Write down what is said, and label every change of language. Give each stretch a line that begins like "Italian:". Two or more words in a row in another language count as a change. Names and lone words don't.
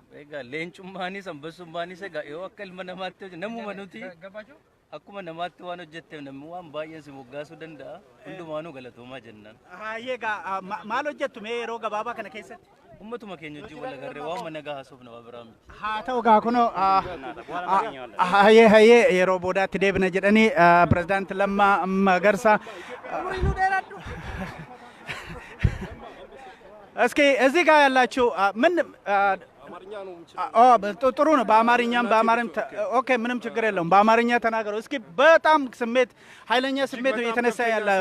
Oromo: Egaa leencummaanis Ambassummaanis egaa yoo akka ilma namaatti namuma nuti akkuma namaatti waan hojjetteef namni waan baay'een si moggaasuu danda'a. Hundumaanuu galatoomaa jennaan. Egaa maal hojjettu mee yeroo gabaabaa kana keessatti? Ummatuma keenya wajjin wal agarree waan mana gahaasuuf nama biraa miti. Haa ta'u gaa kunoo yeroo boodaatti deebina jedhanii
Amharic: Presedent Lamma Magarsaa እስኪ እዚህ ጋር ያላችሁ ምን ጥሩ ነው። በአማርኛም ኦኬ ምንም ችግር የለውም። በአማርኛ ተናገሩ እስኪ። በጣም ኃይለኛ ስሜት የተነሳ ያለው